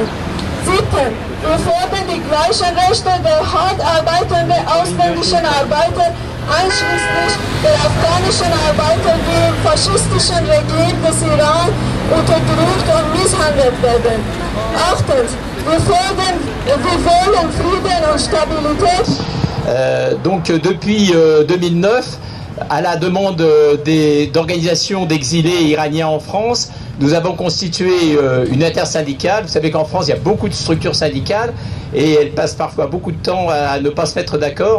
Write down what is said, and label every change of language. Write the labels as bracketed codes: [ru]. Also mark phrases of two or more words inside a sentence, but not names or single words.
[de] Siebtens, wir fordern die gleichen Rechte der hart arbeitenden ausländischen Arbeiter, einschließlich der afghanischen Arbeiter, die im faschistischen Regime des Iran unterdrückt und misshandelt werden. Achtens, wir wollen Frieden und Stabilität. [fr] Donc depuis 2009, à la demande d'organisations d'exilés iraniens en France, nous avons constitué une intersyndicale. Vous savez qu'en France, il y a beaucoup de structures syndicales et elles passent parfois beaucoup de temps à ne pas se mettre d'accord.